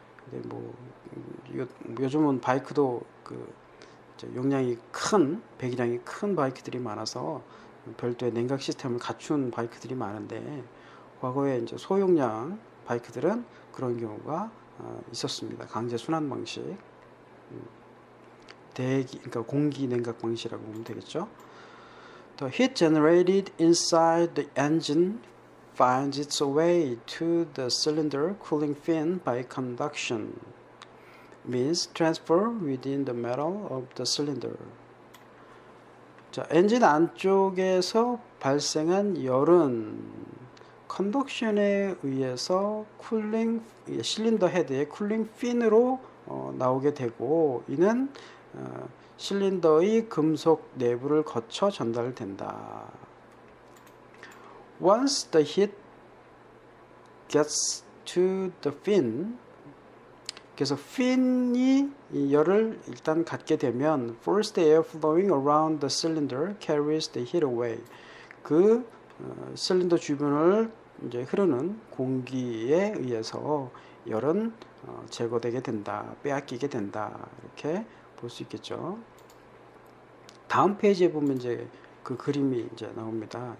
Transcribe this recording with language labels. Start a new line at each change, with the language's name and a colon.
Korean: 근데 뭐 요즘은 바이크도 그 용량이 큰 배기량이 큰 바이크들이 많아서 별도의 냉각 시스템을 갖춘 바이크들이 많은데 과거에 이제 소용량 바이크들은 그런 경우가 있었습니다. 강제 순환 방식, 그러니까 공기 냉각 방식이라고 보면 되겠죠.
English: The heat generated inside the engine finds its way to the cylinder cooling fin by conduction. Means transfer within the metal of the cylinder.
Korean: 자, 엔진 안쪽에서 발생한 열은 컨덕션에 의해서 쿨링 실린더 헤드의 쿨링 핀으로 나오게 되고 이는 실린더의 금속 내부를 거쳐 전달된다.
English: Once the heat gets to the fin,
Korean: 그래서 핀이 이 열을 일단 갖게 되면
English: forced air flowing around the cylinder carries the heat away.
Korean: 그 실린더 주변을 이제 흐르는 공기에 의해서 열은 제거되게 된다, 빼앗기게 된다, 이렇게 볼 수 있겠죠. 다음 페이지에 보면 이제 그 그림이 이제 나옵니다.